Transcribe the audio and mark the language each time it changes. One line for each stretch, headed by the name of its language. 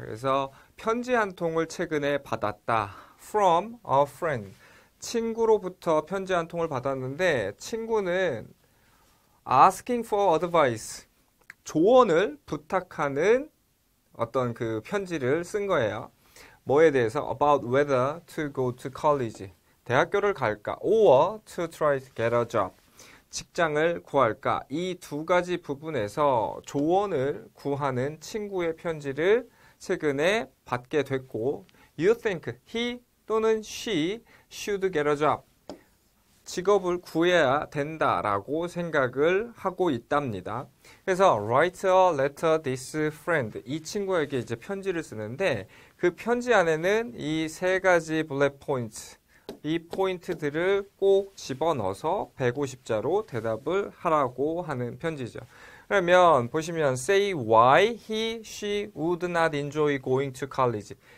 Korean: 그래서 편지 한 통을 최근에 받았다.
English: From a friend.
Korean: 친구로부터 편지 한 통을 받았는데 친구는
English: asking for advice.
Korean: 조언을 부탁하는 어떤 그 편지를 쓴 거예요. 뭐에 대해서?
English: About whether to go to college.
Korean: 대학교를 갈까?
English: Or to try to get a job.
Korean: 직장을 구할까? 이 두 가지 부분에서 조언을 구하는 친구의 편지를 최근에 받게 됐고
English: You think he
Korean: 또는
English: she should get a job.
Korean: 직업을 구해야 된다라고 생각을 하고 있답니다. 그래서
English: write a letter this friend.
Korean: 이 친구에게 이제 편지를 쓰는데 그 편지 안에는 이 세 가지 bullet points 이 포인트들을 꼭 집어넣어서 150자로 대답을 하라고 하는 편지죠. 그러면 보시면
English: say why he, she would not enjoy going to college.